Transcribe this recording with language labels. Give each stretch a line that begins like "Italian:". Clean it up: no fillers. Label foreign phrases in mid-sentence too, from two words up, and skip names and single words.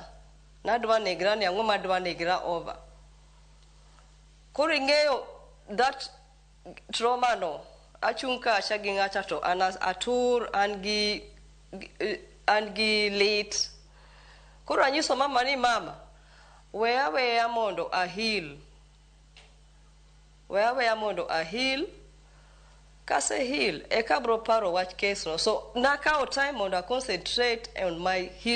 Luo (Kenya and Tanzania): Nadwa negra ni ang'o madwa negra over. Koro ing'eyo
English: that trauma
Luo (Kenya and Tanzania): no, achung' kacha gi ng'acha to an atur, an gi lit. Koro anyiso mama ni mama, weya mondo ahil. Weya mondo ahil. Kase heal, eka bro paro wach case no.
English: So, nakao time mondo I concentrate on my healing.